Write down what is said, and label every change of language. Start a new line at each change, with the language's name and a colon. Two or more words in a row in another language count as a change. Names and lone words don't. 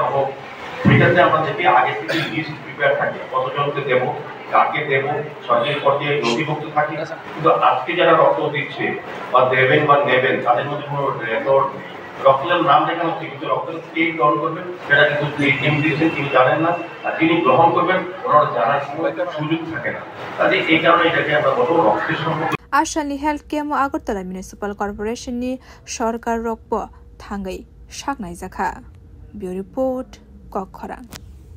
Bangla: হোক সেটাতে আমাদেরকে আগে থেকে
English: list prepare
Bangla: থাকে কতজনকে দেব কাকে দেব সরকারি পর্যায়ে নথিভুক্ত থাকে কিন্তু আজকে যারা রক্ত দিচ্ছে বা দেবেন বা নেবেন তাদের মধ্যে কোনো রেকর্ড নেই রক্তের নাম দেখানো হচ্ছে কিন্তু রক্ত কে গ্রহণ করবেন সেটা কিন্তু যিনি দিয়েছেন তিনি জানেন না আর যিনি গ্রহণ করবেন ওনারা জানার সুযোগ থাকে না তাহলে এই কারণে এটাকে আমরা বলবো রক্তের সম্পর্কে
Kok Borok: Ashani Health Camp Agartala Municipal Corporation ni Sorkar Rokbo Thangai Shaknai Zakha
English: Bureau Report
Kok Borok: Kokkhorang